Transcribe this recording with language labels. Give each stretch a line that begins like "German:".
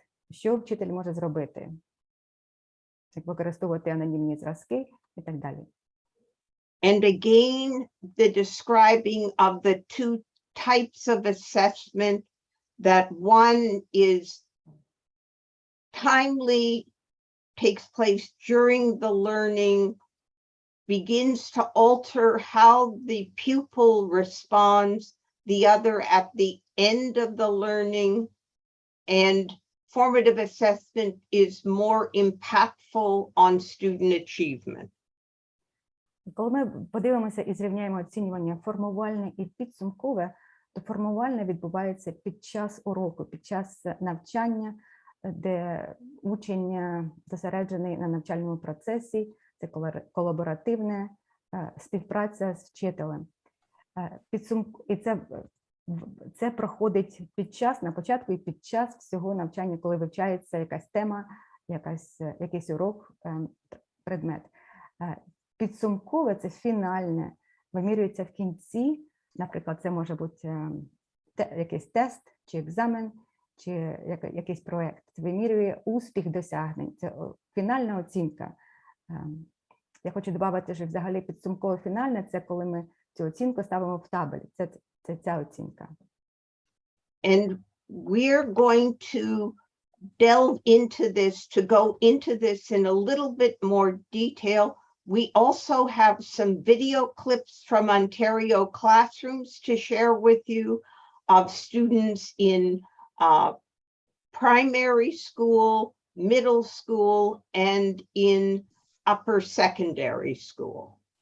Ukrainian: Що вчитель може зробити? Як використовувати анонімні зразки і так далі.
English: And again, the describing of the two types of assessment, that one is timely, takes place during the learning, begins to alter how the pupil responds, the other at the end of the learning, and formative assessment is more impactful on student achievement.
Ukrainian: Коли ми подивимося і зрівняємо оцінювання формувальне і підсумкове, то формувальне відбувається під час уроку, під час навчання, де учень зосереджений на навчальному процесі, це колаборативне, співпраця з вчителем. І це проходить на початку і під час всього навчання, коли вивчається якась тема, якийсь урок, предмет. Підсумкове – це фінальне, вимірюється в кінці, наприклад, це може бути якийсь тест, чи екзамен, чи якийсь проєкт. Це вимірює успіх досягнень, це фінальна оцінка. Я хочу додати, що взагалі підсумкове фінальне – це коли ми цю оцінку ставимо в табель, це ця оцінка.
English: And we're going to delve into this, to go into this in a little bit more detail. We also have some video clips from Ontario classrooms to share with you of students in primary school, middle school, and in upper secondary school.